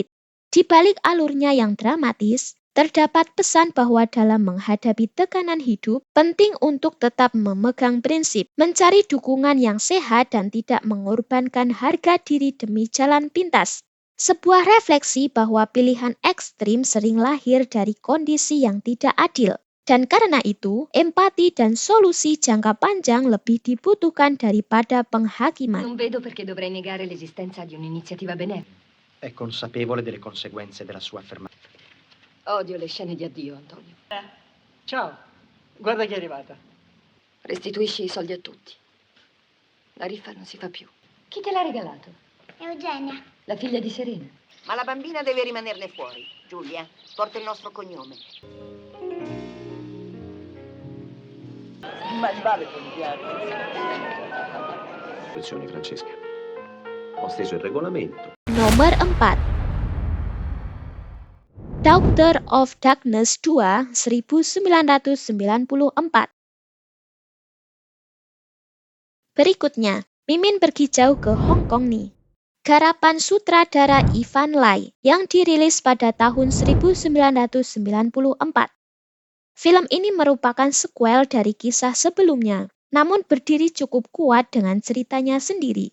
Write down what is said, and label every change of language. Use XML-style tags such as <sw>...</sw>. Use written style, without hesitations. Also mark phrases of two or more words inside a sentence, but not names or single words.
<id>Di balik alurnya yang dramatis, terdapat pesan bahwa dalam menghadapi tekanan hidup, penting untuk tetap memegang prinsip, mencari dukungan yang sehat, dan tidak mengorbankan harga diri demi jalan pintas. Sebuah refleksi bahwa pilihan ekstrim sering lahir dari kondisi yang tidak adil. Dan karena itu, empati dan solusi jangka panjang lebih dibutuhkan daripada penghakiman.</id> <it>Non vedo perché dovrei negare l'esistenza di un'iniziativa benefica. È consapevole delle conseguenze della sua affermazione. Odio le scene di addio, Antonio. Ciao, guarda chi è arrivata. Restituisci i soldi a tutti. La riffa non si fa più. Chi te l'ha regalato? Eugenia. La figlia di Serena. Ma la bambina deve rimanerne fuori. Giulia, porta il nostro cognome. Ma vale confiare. Francesca. Ho steso il regolamento.</it> <id>Nomor 4. Doctor of Darkness 2, 1994. Berikutnya, Mimin pergi jauh ke Hong Kong nih. Garapan sutradara Ivan Lai yang dirilis pada tahun 1994. Film ini merupakan sequel dari kisah sebelumnya, namun berdiri cukup kuat dengan ceritanya sendiri.</id>